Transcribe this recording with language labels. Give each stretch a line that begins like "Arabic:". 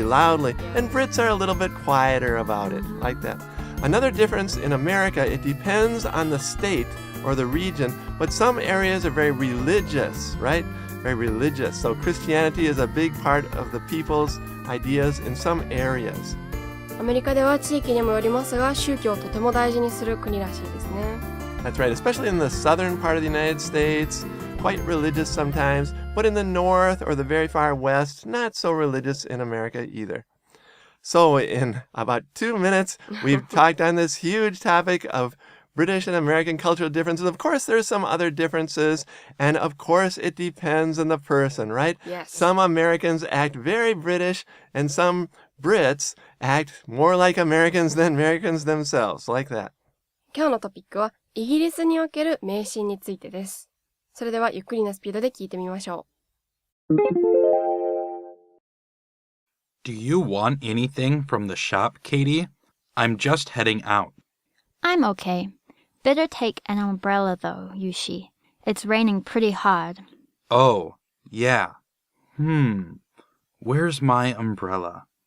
English: And Brits are a little bit quieter about it, like that. Another difference in America, it depends on the state or the region, but some areas are very religious, right? Very religious. So Christianity is a big part of the people's ideas in some areas.
Japanese: アメリカでは地域にもよりますが、宗教をとても大事にする国らしいですね。
English: That's right, especially in the southern part of the United States, quite religious sometimes, but in the north or the very far west, not so religious in America either. So in about 2 minutes, we've talked on this huge topic of British and American cultural differences. Of course, there's some other differences, and of course, it depends on the person, right? Yes. Some Americans act very British, and some Brits act more like Americans than Americans themselves, like that.
Japanese: 今日のトピックはイギリスにおける迷信についてです。それではゆっくりなスピードで聞いてみましょう。
English: Do you want anything from the shop, Katie? I'm just heading out. I'm okay. Better take an umbrella though, Yushi. It's raining pretty hard. Oh, yeah. Where's my umbrella?